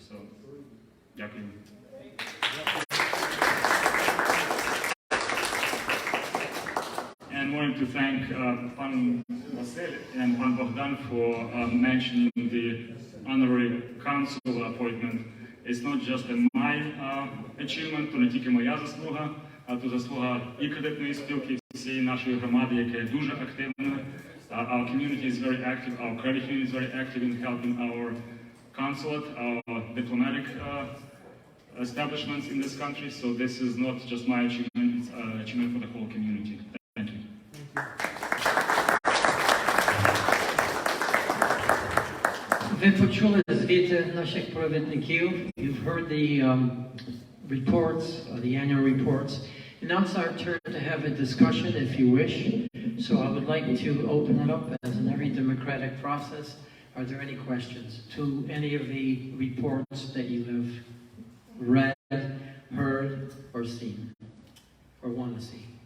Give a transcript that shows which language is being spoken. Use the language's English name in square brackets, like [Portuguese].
[Ukrainian] So, дякую. [English] And wanted to thank Pan Vasil and Pan Bogdan for mentioning the honorary council appointment. It's not just my achievement, [Ukrainian] то не тільки моя заслуга, а то заслуга і кредитної спілки, всієї нашої громади, яка є дуже активною. [English] Our community is very active, our credit union is very active in helping our consulate, our diplomatic establishments in this country. So this is not just my achievement, it's an achievement for the whole community. Thank you. [Ukrainian] Ви почули звіти наших провідників. [English] You've heard the reports, the annual reports. And now it's our turn to have a discussion, if you wish. So I would like to open it up, as in every democratic process. Are there any questions to any of the reports that you have read, heard, or seen, or want to see?